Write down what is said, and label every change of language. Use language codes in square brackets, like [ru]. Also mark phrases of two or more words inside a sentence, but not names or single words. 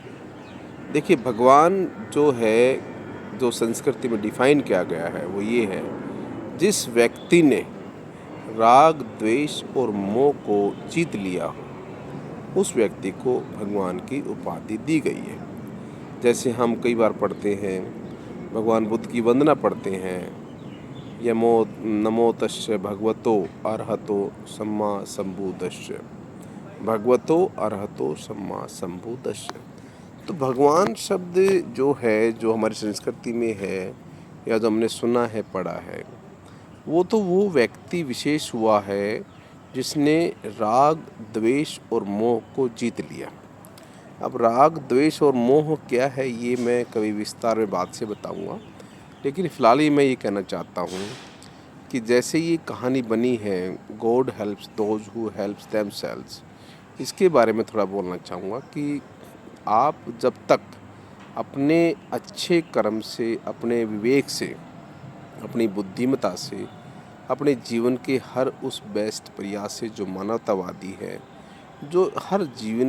[hi] देखिए, भगवान जो है, जो संस्कृति में डिफाइन किया गया है वो ये है, जिस व्यक्ति ने राग, द्वेष और मोह को जीत लिया हो उस व्यक्ति को भगवान की उपाधि दी गई है। जैसे हम कई बार पढ़ते हैं, भगवान बुद्ध की वंदना पढ़ते हैं, [pi] यमो नमो तस्य भगवतो अरहतो सम्मा संबुद्धस्य, भगवतो अरहतो सम्मा संबुद्धस्य। [hi] तो भगवान शब्द जो है, जो हमारी संस्कृति में है या जो हमने सुना है, पढ़ा है, वो व्यक्ति विशेष हुआ है जिसने राग, द्वेष और मोह को जीत लिया। अब राग, द्वेष और मोह क्या है ये मैं कभी विस्तार में बात से बताऊंगा, लेकिन फ़िलहाल ही मैं ये कहना चाहता हूँ कि जैसे ये कहानी बनी है, [en] गॉड helps those who helps themselves, [hi] इसके बारे में थोड़ा बोलना चाहूँगा कि आप जब तक अपने अच्छे कर्म से, अपने विवेक से, अपनी बुद्धिमत्ता से, अपने जीवन के हर उस बेस्ट प्रयास से, जो मानवतावादी है, जो हर जीवन